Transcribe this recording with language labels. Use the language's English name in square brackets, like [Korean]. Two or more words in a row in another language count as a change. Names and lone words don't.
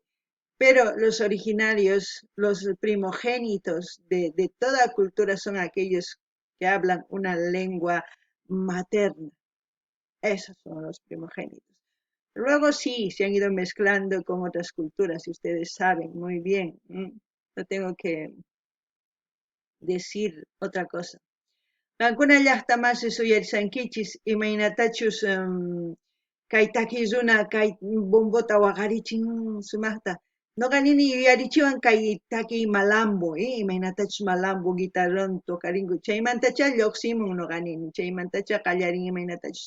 [Spanish] Pero los originarios, los primogénitos de toda cultura son aquellos que hablan una lengua materna. Esos son los primogénitos. Luego sí, se han ido mezclando con otras culturas, y ustedes saben muy bien. No tengo que decir otra cosa. [Quechua] Kankuna llaqtamasi suyarisankichis imaynatachus kay takiyuna kay bombota waqarichin sumaqta. Noqa nini yuyarichiwan kay takiy malambo, imaynatachus malambo guitarrón tocarinku. Chaymantachá lluqsimun noqa nini, chaymantachá qallarin imaynatachus.